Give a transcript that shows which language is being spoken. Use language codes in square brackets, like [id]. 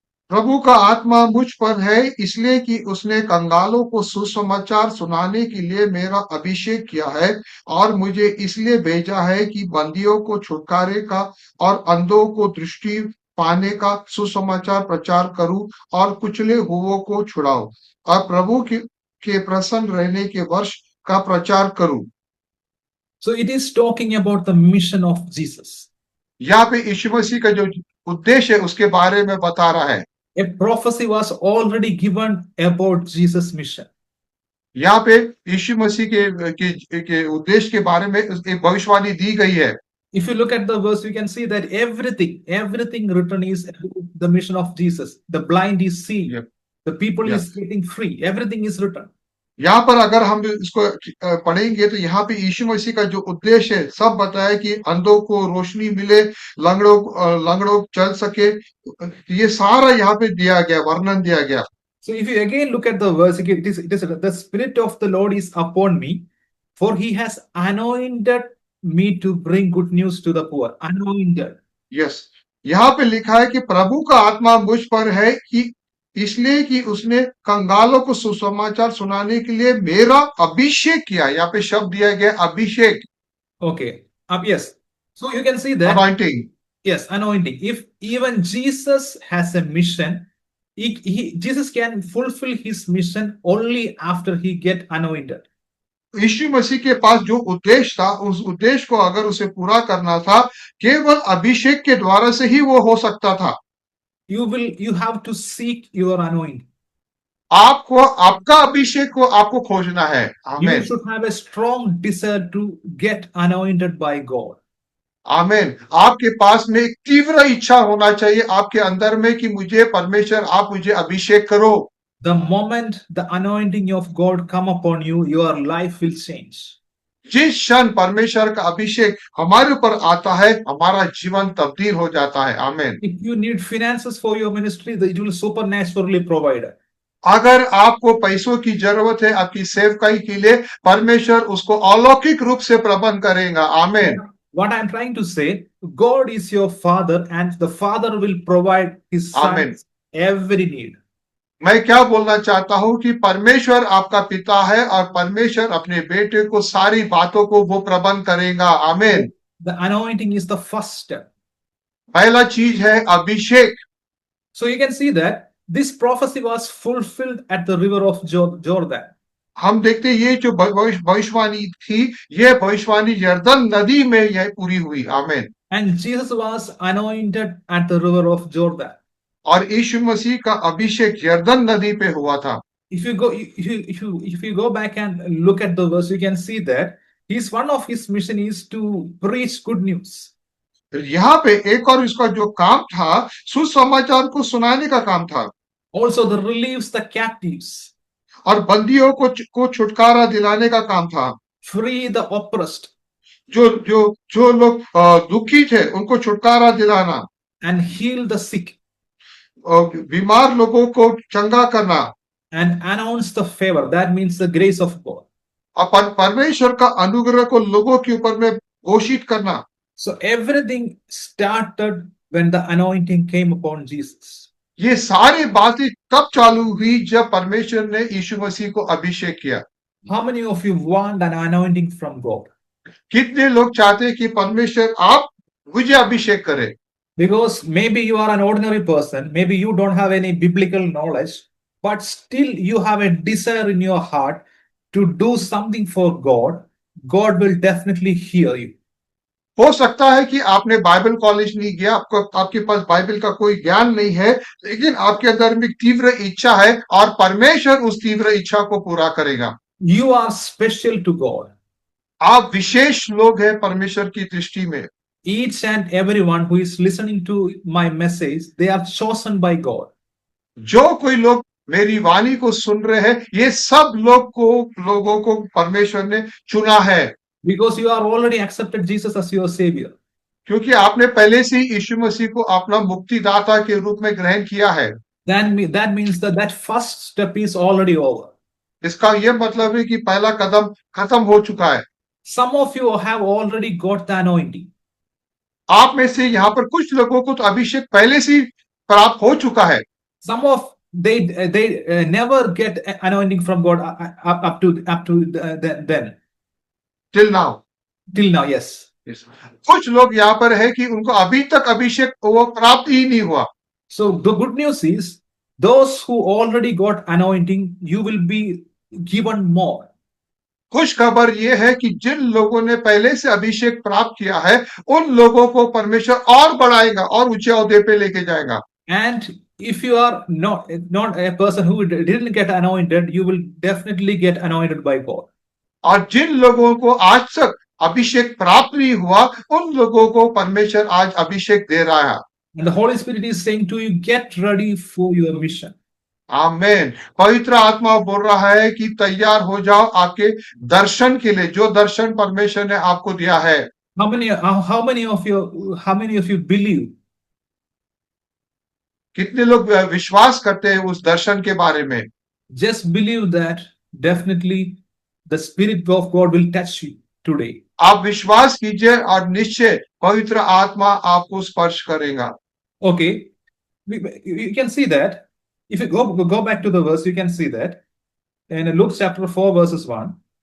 [hi] प्रभु का आत्मा मुझ पर है, इसलिए कि उसने कंगालों को सुसमाचार सुनाने के लिए मेरा अभिषेक किया है, और मुझे इसलिए भेजा है कि बंदियों को छुटकारे का और अंधों को दृष्टि पाने का सुसमाचार प्रचार करूं, और कुचले हुओं को छुड़ाऊं, और प्रभु के प्रसन्न रहने के वर्ष का प्रचार करूं। [en] So it is talking about the mission of Jesus. [hi] यहाँ पे यीशु मसीह का जो उद्देश्य है उसके बारे में बता रहा है। [en] A prophecy was already given about Jesus' mission. [hi] यहाँ पे यीशु मसीह के उद्देश्य के बारे में एक भविष्यवाणी दी गई है। [en] If you look at the verse, you can see that everything written is the mission of Jesus. The blind is seeing, Yep. the people Yep. is getting free. Everything is written. [hi] यहाँ पर अगर हम इसको पढ़ेंगे तो यहाँ पे यीशु मसीह का जो उद्देश्य है सब बताया कि अंधों को रोशनी मिले, लंगड़ों चल सके, ये सारा यहाँ पे दिया गया, वर्णन दिया गया। [en] So if you again look at the verse, it is the Spirit of the Lord is upon me, for he has anointed me to bring good news to the poor. Anointed. Yes. [hi] यहाँ पे लिखा है कि प्रभु का आत्मा मुझ पर है, कि इसलिए कि उसने कंगालों को सुसमाचार सुनाने के लिए मेरा अभिषेक किया। यहाँ पे शब्द दिया गया अभिषेक। [en] Okay. Yes. So you can see that. Anointing. Yes, anointing. If even Jesus has a mission, Jesus can fulfill his mission only after he get anointed. [hi] यीशु मसीह के पास जो उद्देश्य था, उस उद्देश्य को अगर उसे पूरा करना था, केवल अभिषेक के द्वारा से ही वो हो सकता था। [en] You have to seek your anointing. [hi] आपको आपका अभिषेक को आपको खोजना है। आमीन। [en] You should have a strong desire to get anointed by God. [hi] आमीन। आपके पास में एक तीव्र इच्छा होना चाहिए आपके अंदर में कि मुझे परमेश्वर, आप मुझे अभिषेक करो। [en] The moment the anointing of God come upon you, your life will change. [hi] जिस क्षण परमेश्वर का अभिषेक हमारे ऊपर आता है, हमारा जीवन तब्दील हो जाता है। आमीन। [en] If you need finances for your ministry, it will supernaturally provide. [hi] अगर आपको पैसों की जरूरत है आपकी सेवकाई के लिए, परमेश्वर उसको अलौकिक रूप से प्रबंध करेगा। आमीन। [en] What I am trying to say, God is your father and the father will provide his son every need. [hi] मैं क्या बोलना चाहता हूं कि परमेश्वर आपका पिता है और परमेश्वर अपने बेटे को सारी बातों को वो प्रबंध करेगा। आमीन। [en] The anointing is the first step. [hi] पहला चीज है अभिषेक। [en] So you can see that this prophecy was fulfilled at the river of Jordan. [hi] हम देखते हैं ये जो भविष्यवाणी थी, ये भविष्यवाणी यरदन नदी में यह पूरी हुई। आमीन। [en] And Jesus was anointed at the river of Jordan. [hi] और यीशु मसीह का अभिषेक यरदन नदी पे हुआ था। [en] If you go back and look at the verse, you can see that one of his mission is to preach good news. [hi] यहाँ पे एक और इसका जो काम था, सुसमाचार को सुनाने का काम था। [en] Also, the relieves the captives, [hi] और बंदियों को छुटकारा दिलाने का काम था। [en] free the oppressed, [hi] जो जो जो लोग दुखी थे उनको छुटकारा दिलाना, [en] and heal the sick, [hi] और बीमार लोगों को चंगा करना, [en] and announce the favor. That means the grace of God. [hi] और परमेश्वर का अनुग्रह को लोगों के ऊपर में घोषित करना। [en] So everything started when the anointing came upon Jesus. [hi] ये सारी बातें तब चालू हुई जब परमेश्वर ने यीशु मसीह को अभिषेक किया। [en] How many of you want an anointing from God? [hi] कितने लोग चाहते हैं कि परमेश्वर आप मुझे अभिषेक करें? [en] Because maybe you are an ordinary person, maybe you don't have any biblical knowledge, but still you have a desire in your heart to do something for God. God will definitely hear you. [hi] हो सकता है कि आपने Bible college नहीं गया, आपके पास Bible का कोई ज्ञान नहीं है, लेकिन आपके अंदर में तीव्र इच्छा है और परमेश्वर उस तीव्र इच्छा को पूरा करेगा। [en] You are special to God. [hi] आप विशेष लोग हैं परमेश्वर की दृष्टि में। [en] Each and everyone who is listening to my message, they are chosen by God. [hi] जो कोई लोग मेरी वाणी को सुन रहे हैं, ये सब लोगों को परमेश्वर ने चुना है। [en] Because you are already accepted Jesus as your savior. [hi] क्योंकि आपने पहले से ही यीशु मसीह को अपना मुक्तिदाता के रूप में ग्रहण किया है। [en] That means that first step is already over. [hi] इसका यह मतलब है कि पहला कदम खत्म हो चुका है। [en] Some of you have already got the anointing. [hi] आप में से यहाँ पर कुछ लोगों को तो अभिषेक पहले से प्राप्त हो चुका है। [en] Some of they never get anointing from God up to then. Till now, Yes. [hi] कुछ लोग यहाँ पर है कि उनको अभी तक अभिषेक वो प्राप्त ही नहीं हुआ। [en] So the good news is, those who already got anointing, you will be given more. [hi] खुश खबर ये है कि जिन लोगों ने पहले से अभिषेक प्राप्त किया है, उन लोगों को परमेश्वर और बढ़ाएगा और ऊंचे ओहदे पे लेके जाएगा। [en] And if you are not a person who didn't get anointed, you will definitely get anointed by God. [hi] और जिन लोगों को आज तक अभिषेक प्राप्त नहीं हुआ, उन लोगों को परमेश्वर आज अभिषेक दे रहा है। [en] And the Holy Spirit is saying to you, get ready for your mission. [hi] आमीन। पवित्र आत्मा बोल रहा है कि तैयार हो जाओ आपके दर्शन के लिए, जो दर्शन परमेश्वर ने आपको दिया है। [en] How many of you believe? [hi] कितने लोग विश्वास करते हैं उस दर्शन के बारे में? [en] Just believe that definitely the Spirit of God will touch you today. [hi] आप विश्वास कीजिए और निश्चय पवित्र आत्मा आपको स्पर्श करेगा। [en] Okay, you can see that. If you go back to the verse, you can see that in Luke chapter 4 verses 1.